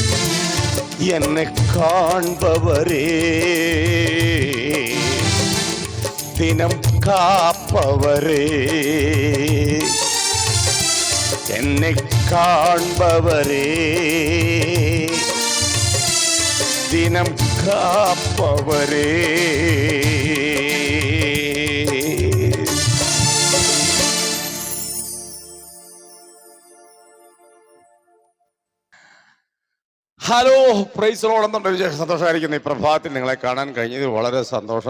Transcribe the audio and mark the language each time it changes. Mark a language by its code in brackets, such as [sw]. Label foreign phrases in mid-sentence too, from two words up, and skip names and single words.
[ta] என்னை காண்பவரே, தினம் காப்பவரே, என்னை காண்பவரே, தினம் காப்பவரே. [ml] ഹലോ, [en] Praise Lord [ml] എന്നുണ്ട്. സന്തോഷമായിരിക്കുന്നു. ഈ പ്രഭാതത്തിൽ നിങ്ങളെ കാണാൻ കഴിഞ്ഞതിൽ വളരെ സന്തോഷം.